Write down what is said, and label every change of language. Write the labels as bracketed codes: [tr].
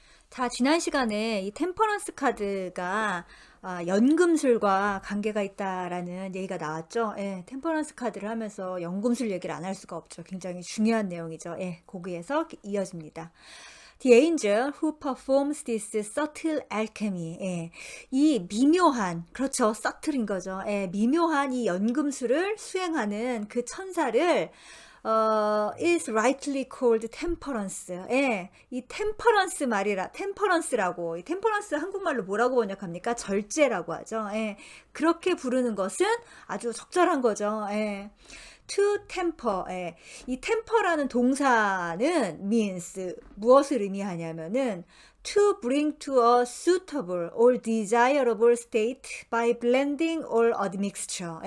[ko] 자, 지난 시간에 이 템퍼런스 카드가 연금술과 관계가 있다라는 얘기가 나왔죠. 예, 템퍼런스 카드를 하면서 연금술 얘기를 안 할 수가 없죠. 굉장히 중요한 내용이죠. 예, 거기에서 이어집니다. [en] The angel who performs this subtle alchemy. [ko] 예, 이 미묘한, 그렇죠. subtle인 거죠. 예, 미묘한 이 연금술을 수행하는 그 천사를 [en] is rightly called temperance. [ko] 예, 이 temperance 말이라, temperance라고, 이 temperance 한국말로 뭐라고 번역합니까? 절제라고 하죠. 예, 그렇게 부르는 것은 아주 적절한 거죠. 예. [en] to temper, [ko] 예. 이 temper라는 동사는 [en] means [ko] 무엇을 의미하냐면은 [en] to bring to a suitable or desirable state by blending or admixture.